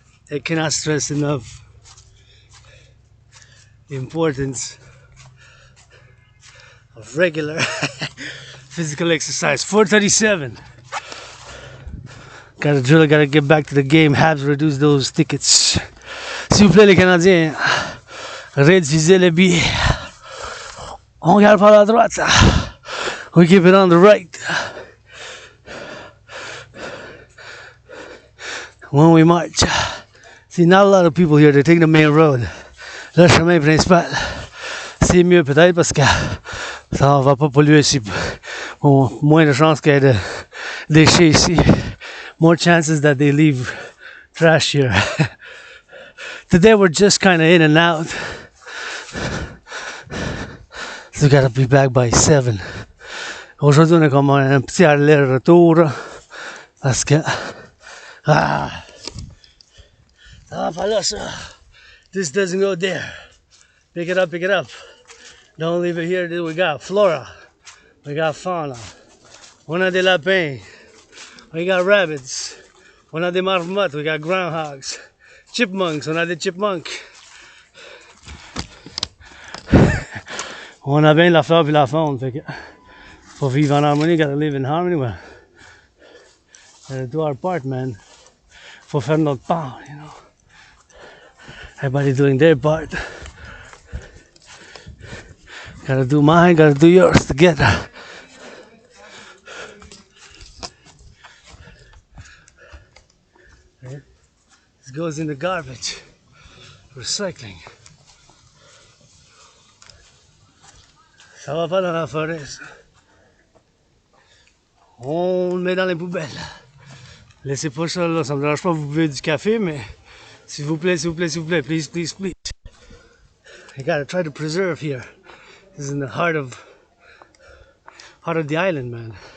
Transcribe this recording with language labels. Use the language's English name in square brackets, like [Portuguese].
[English] I cannot stress enough the importance of regular physical exercise. 4:37. Gotta drill, gotta get back to the game. Habs reduce those tickets. [French] S'il vous plaît, les Canadiens, réduisez les billets. On regarde par la droite. [English] We keep it on the right. When we march. See, not a lot of people here. They're taking the main road. [French] Le chemin principal. C'est mieux peut-être parce que ça va pas polluer ici. Bon, moins de chances qu'il y ait de déchets ici. [English] More chances that they leave trash here. Today we're just kind of in and out. So we gotta be back by 7. [French] Aujourd'hui on est comme un petit aller-retour parce que ça va pas là ça. [English] This doesn't go there. Pick it up, pick it up. Don't leave it here. We got flora. We got fauna. [French] On a des lapins. [English] We got rabbits. [French] On a des marmottes. [English] We got groundhogs. Chipmunks. [French] On a des chipmunks. On a bien la flore et la faune. Fait que pour vivre en harmonie, [English] gotta live in harmony. Well, gotta do our part, man. [French] Faut faire notre part, [English] you know. Everybody doing their part. Gotta do mine, gotta do yours together. This goes in the garbage. Recycling. [French] Ça va pas dans la forêt, ça. On le met dans les poubelles. Laissez pas ça là, ça me dérange pas, vous buvez du café, mais s'il vous plaît, s'il vous plaît, s'il vous plaît, [English] please, please, please. I gotta try to preserve here. This is in the heart of the island, man.